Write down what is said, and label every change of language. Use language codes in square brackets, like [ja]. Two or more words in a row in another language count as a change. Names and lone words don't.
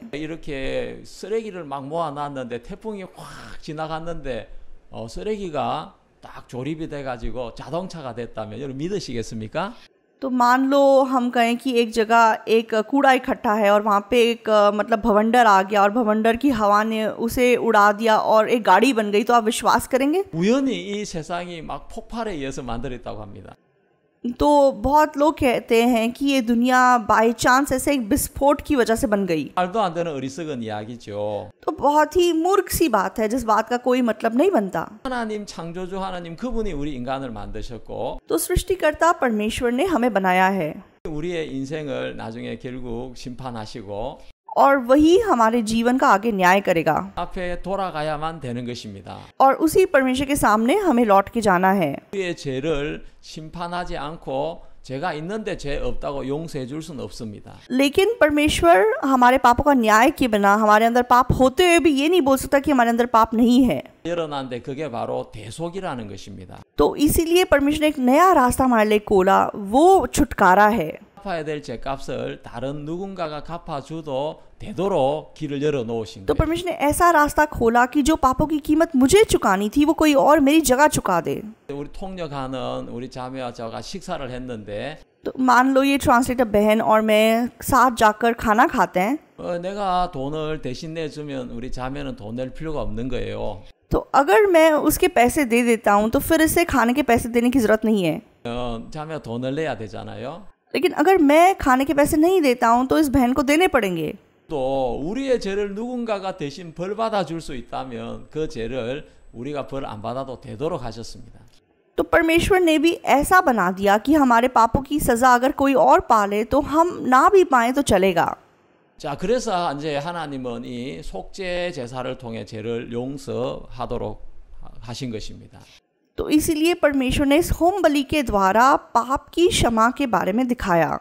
[ko] 이렇게 쓰레기를 막 모아놨는데 태풍이 확 지나갔는데 쓰레기가 딱 조립이 돼가지고 자동차가 됐다면 여러분 믿으시겠습니까? [hi] तो मान लो हम कहें कि एक जगह एक कूड़ा इकट्ठा है और वहाँ पे एक मतलब भवंडर आ गया और भवंडर की हवा ने उसे उड़ा दिया और एक गाड़ी बन गई, तो आप विश्वास करेंगे? [ko] 우연히 이 세상이 막 폭발에 의해서 만들었다고 합니다. [hi] तो बहुत लोग कहते हैं कि ये दुनिया [en] by chance [hi] ऐसे एक विस्फोट की वजह से बन गई। [ko] 말도 안 되는 어리석은 이야기죠. [hi] तो बहुत ही मूर्ख सी बात है जिस बात का कोई मतलब नहीं बनता। [ko] 하나님 창조주 하나님 그분이 우리 인간을 만드셨고 [hi] तो सृष्टिकर्ता परमेश्वर ने हमें बनाया है [ko] 우리의 인생을 나중에 결국 심판하시고 [hi] और वही हमारे जीवन का आगे न्याय करेगा [ko] 앞에 돌아가야만 되는 것입니다. [hi] और उसी परमेश्वर के सामने हमें लौट के जाना है। [ko] 우리의 죄를 심판하지 않고 죄가 있는데 죄 없다고 용서해 줄 수는 없습니다. [hi] लेकिन परमेश्वर हमारे पापों का न्याय किए बिना हमारे अंदर पाप होते हुए भी ये नहीं बोल सकता कि हमारे अंदर पाप नहीं है। [ko] 열어놨는데 그게 바로 대속이라는 것입니다. [hi] तो इसीलिए परमेश्वर ने एक नया रास्ता हमारे लिए खोला, वो छुटकारा है। [ko] 갚아야 될 죄값을 다른 누군가가 갚아줘도 되도록 길을 열어 놓으신 [hi] तो [ko] 거예요. [hi] परमेश्वर ने ऐसा रास्ता खोला कि जो पापों की कीमत मुझे चुकानी थी वो कोई और मेरी जगह चुका दे। [ko] 우리 통역하는 우리 자매와 저가 식사를 했는데 [hi] तो मान लो ये ट्रांसलेटर बहन और मैं साथ जाकर खाना खाते हैं, [ko] 내가 돈을 대신 내주면 우리 자매는 돈 낼 필요가 없는 거예요. [hi] तो अगर मैं उसके पैसे दे देता हूँ तो फिर इसे खाने के पैसे देने की जरूरत नहीं है। [ko] 자매가 돈을 내야 되잖아요. [hi] लेकिन अगर मैं खाने के पैसे नहीं देता हूँ तो इस बहन को देने पड़ेंगे। [ko] 또 우리의 죄를 누군가가 대신 벌 받아 줄 수 있다면 그 죄를 우리가 벌 안 받아도 되도록 하셨습니다. [hi] तो परमेश्वर ने भी ऐसा बना दिया कि हमारे पापों की सज़ा अगर कोई और पाले तो हम ना भी पाएं तो चलेगा। [ko] 자, 그래서 이제 하나님은 이 속죄 제사를 통해 죄를 용서하도록 하신 것입니다. [hi] तो इसीलिए परमेश्वर ने इस होम बलि के द्वारा पाप की क्षमा के बारे में दिखाया।